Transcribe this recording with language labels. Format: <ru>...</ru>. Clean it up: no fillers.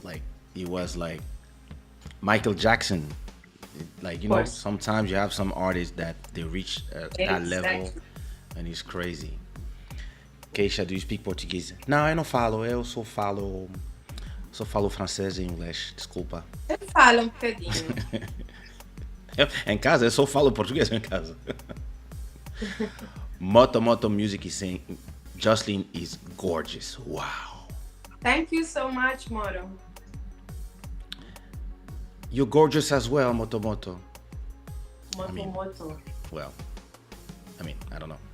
<en>like it was like Michael Jackson. Like of course, sometimes you have some artists that they reach that level, exactly. and it's crazy. Kaysha, do you speak Portuguese?</en> <pt>Não, eu não falo. Eu só falo francês e inglês. Desculpa. Eu falo um bocadinho. Em casa, eu só falo português em casa.</pt> <en>Moto Music is saying Josslyn is gorgeous. Wow. Thank you so much, Moro. You're gorgeous as well, Moto. I Moto mean, Moto. well, I don't know.</en>